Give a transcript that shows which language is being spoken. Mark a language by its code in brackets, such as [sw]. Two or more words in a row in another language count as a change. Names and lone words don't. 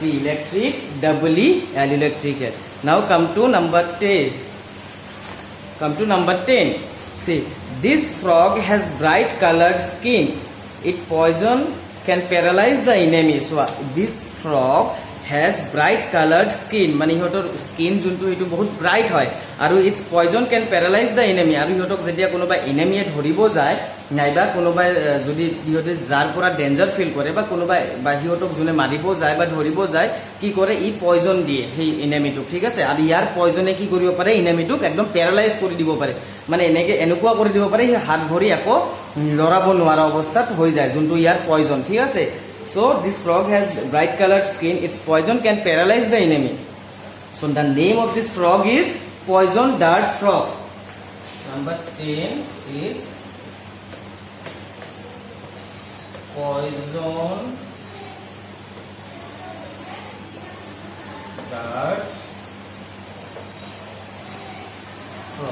[en] Electric, EEL, electric eel. Now come to number 10. See, this frog has bright colored skin. Its poison can paralyze the enemy. So this frog has bright colored skin [as] মানে ইহঁতৰ স্কিন যোনটো সেইটো বহুত ব্ৰাইট হয় আৰু [en] its poison can paralyze the enemy [as] আৰু ইহঁতক যেতিয়া কোনোবা এনিমিয়ে ধৰিব যায় নাইবা কোনোবাই যদি ইহঁতে যাৰ পৰা ডেঞ্জাৰ ফিল কৰে বা কোনোবাই বা ইহঁতক যোনে মাৰিব যায় বা ধৰিব যায় কি কৰে ই পয়জন দিয়ে সেই এনিমিটোক ঠিক আছে আৰু ইয়াৰ পয়জনে কি কৰিব পাৰে এনিমিটোক একদম প্যাৰালাইজ কৰি দিব পাৰে মানে এনেকুৱা কৰি দিব পাৰে হাত ভৰি আকৌ লৰাব নোৱাৰা অৱস্থাত হৈ যায় যোনটো ইয়াৰ পয়জন ঠিক আছে [en] So this frog has bright colored skin. Its poison can paralyze the enemy. So the name of this frog is poison dart frog. Number 10 is poison dart frog.